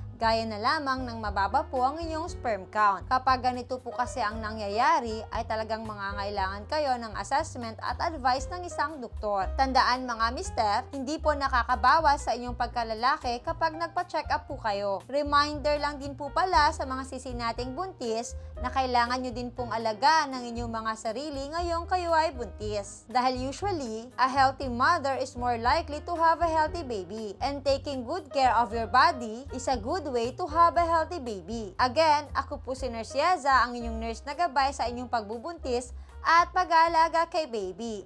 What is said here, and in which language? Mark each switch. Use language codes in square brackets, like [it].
[tl] Gaya na lamang ng mababa po ang inyong sperm count. Kapag ganito po kasi ang nangyayari, ay talagang mangangailangan kayo ng assessment at advice ng isang doktor. Tandaan mga mister, hindi po nakakabawas sa inyong pagkalalaki kapag nagpa-check up po kayo. Reminder lang din po pala sa mga sisi nating buntis na kailangan nyo din pong alagaan ng inyong mga sarili ngayong kayo ay buntis. Dahil [en] usually, a healthy mother is more likely to have a healthy baby. And taking good care of your body is a good way to have a healthy baby. [tl] Again, ako po si Nurse Yeza, ang inyong nurse na gabay sa inyong pagbubuntis at pag-aalaga kay baby.